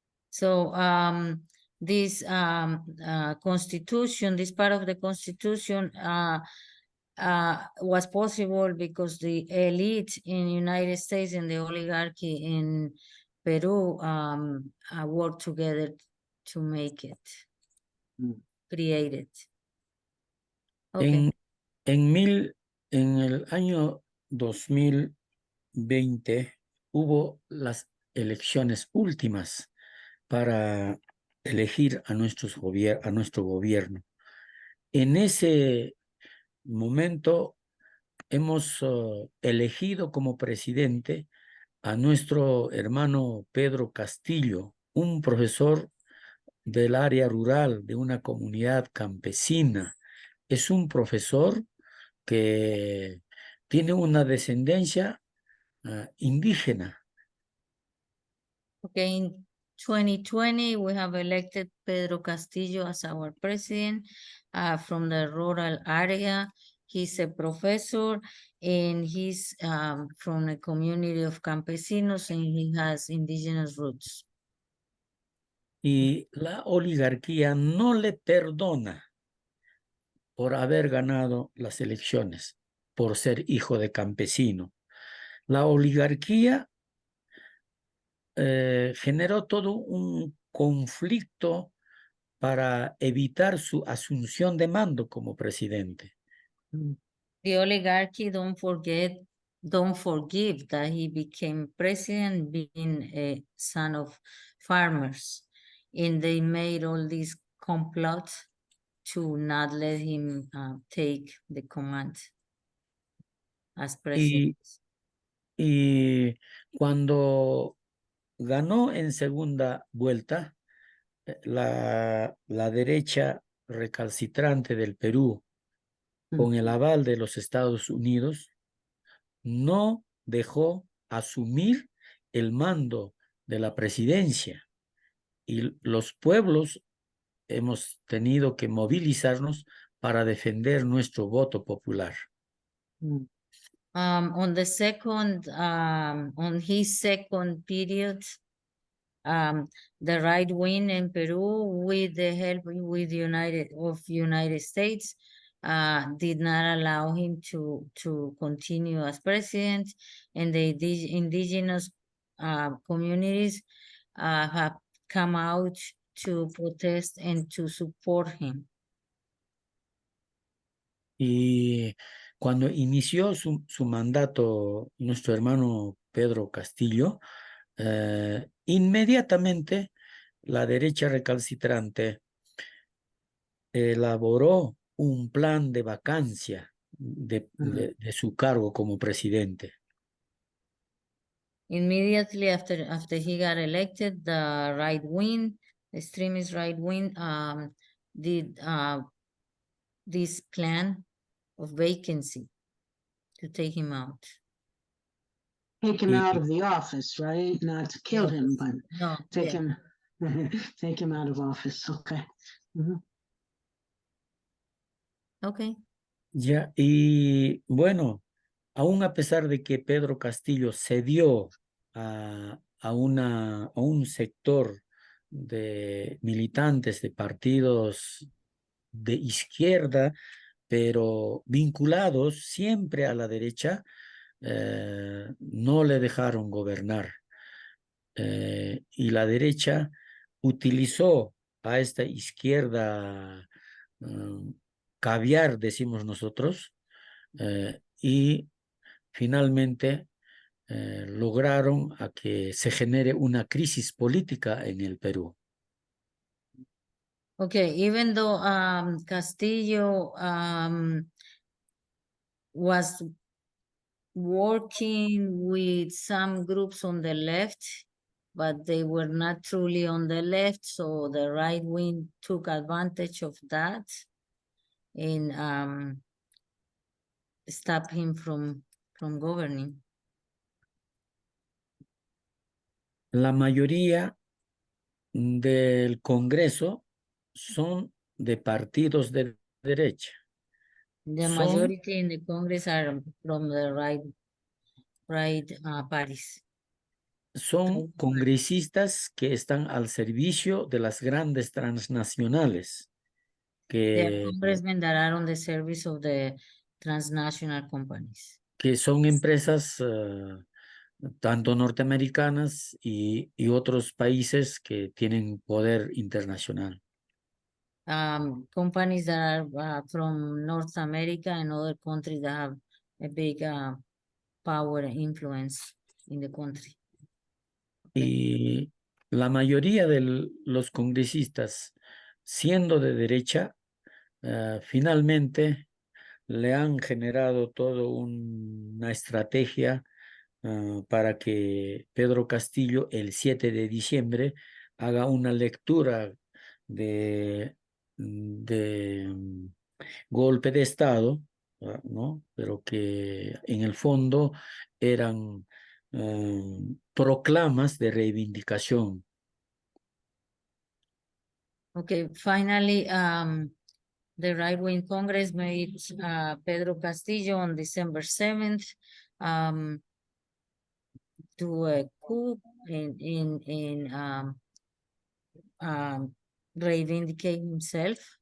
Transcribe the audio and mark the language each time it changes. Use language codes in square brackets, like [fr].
[en] So this constitution, this part of the constitution was possible because the elite in United States and the oligarchy in Peru worked together to make it, create it. Okay. [es] En el año 2020 hubo las elecciones últimas para elegir a nuestro gobierno. En ese momento hemos elegido como presidente a nuestro hermano Pedro Castillo, un profesor del área rural de una comunidad campesina. Es un profesor que tiene una descendencia indígena. [en] Okay, in 2020, we have elected Pedro Castillo as our president from the rural area. He's a professor and he's from a community of campesinos and he has indigenous roots. [es] Y la oligarquía no le perdona por haber ganado las elecciones, por ser hijo de campesino. La oligarquía generó todo un conflicto para evitar su asunción de mando como presidente. [en] The oligarchy don't forgive that he became president being a son of farmers. And they made all these complots to not let him take the command as president. [es] Y cuando ganó en segunda vuelta, la derecha recalcitrante del Perú, con el aval de los Estados Unidos, no dejó asumir el mando de la presidencia. Y los pueblos hemos tenido que movilizarnos para defender nuestro voto popular. [en] On the second, on his second period, the right wing in Peru, with the help with United States, did not allow him to continue as president, and the indigenous communities have come out to protest and to support him. [es] Y cuando inició su mandato nuestro hermano Pedro Castillo, inmediatamente la derecha recalcitrante elaboró un plan de vacancia de su cargo como presidente. [en] Immediately after he got elected, the right wing, extremist right wing, did this plan of vacancy to take him out. Take him [es] Y- [en] out of the office, right? Not to kill him, but No, take yeah. him, take him out of office. Okay. Mhm. Okay. [es] Ya, y bueno, aún a pesar de que Pedro Castillo cedió a un sector de militantes de partidos de izquierda, pero vinculados siempre a la derecha, no le dejaron gobernar. Y la derecha utilizó a esta izquierda caviar, decimos nosotros, y finalmente lograron a que se genere una crisis política en el Perú. [en] Okay, even though Castillo was working with some groups on the left, but they were not truly on the left, so the right wing took advantage of that and stopped him from governing. [es] La mayoría del Congreso son de partidos de derecha. [en] The [es] Son- [en] majority in the Congress are from the right parties. [es] Son congresistas que están al servicio de las grandes transnacionales, [en] They are [es] que, [en] congressmen that are on the service of the transnational companies. [es] que son empresas tanto norteamericanas y otros países que tienen poder internacional. [en] Companies that are from North America and other countries that have a big power and influence in the country. [es] Y la mayoría de los congresistas, siendo de derecha, finalmente le han generado toda una estrategia para que Pedro Castillo el 7 de diciembre haga una lectura de golpe de Estado, ¿no? Pero que en el fondo eran proclamas de reivindicación. [en] Okay, finally, the right-wing Congress made Pedro Castillo on December 7th do a coup in reivindicate himself.